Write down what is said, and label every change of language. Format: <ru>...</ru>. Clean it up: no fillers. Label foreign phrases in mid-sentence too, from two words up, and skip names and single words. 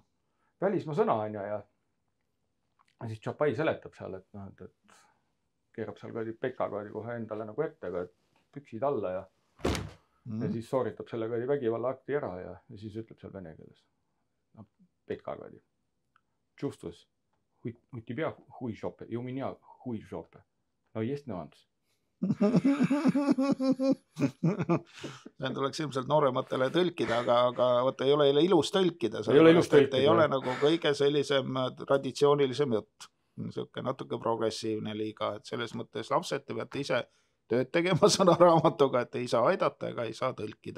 <et>Välismaa sõna on ja siis Tšapai seletab seal, et keerab seal Pekka kohe endale nagu ette, et püksid alla ja siis sooritab selle vägivalla akti ära ja siis ütleb seal vene keeles. Pekka kadi.</et> <ru>Чувствуешь, у тебя хуй жопе, и у меня хуй жопе. No есть нюанс.</ru> <et>See tuleks ilmselt noorematele tõlkida, aga võtta ei ole ilus tõlkida. Ei ole nagu kõige sellisem traditsioonilisem jutt. Niisugune natuke progressiivne liiga, et selles mõttes lapsed te peate ise tööd tegema sõnaraamatuga, et ei saa aidata ega ei saa tõlkida.</et>